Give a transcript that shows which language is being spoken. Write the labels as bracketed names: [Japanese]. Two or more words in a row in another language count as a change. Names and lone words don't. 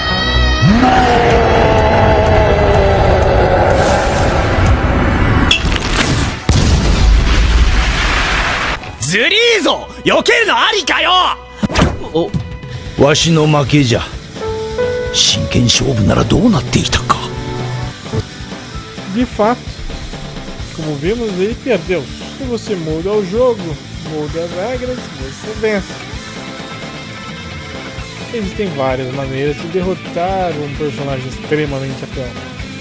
[Japanese] ずりーぞ、避けるのありかよ。お、わしの負けじゃ。真剣勝負ならどうなっていたか。 [Portuguese] De fato, como vimos, ele perdeu. Se você muda o jogo, muda as regras, você vence. Existem várias maneiras de derrotar um personagem extremamente apelão.